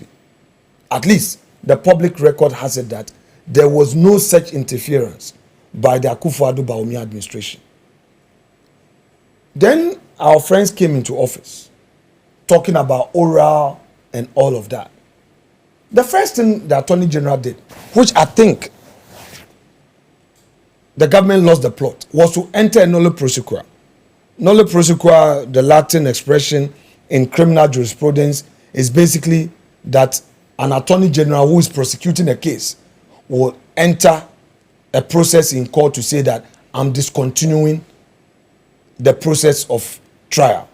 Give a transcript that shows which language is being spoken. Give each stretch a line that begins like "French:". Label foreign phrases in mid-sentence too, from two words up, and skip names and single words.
English: At least the public record has it that there was no such interference by the Akufo-Addo Bawumia administration. Then our friends came into office talking about oral and all of that. The first thing the Attorney General did, which I think the government lost the plot, was to enter a
Latin: nolle prosequa. Nolle prosequa,
English: the Latin expression in criminal jurisprudence, is basically that an Attorney General who is prosecuting a case will enter a process in court to say that I'm discontinuing the process of trial.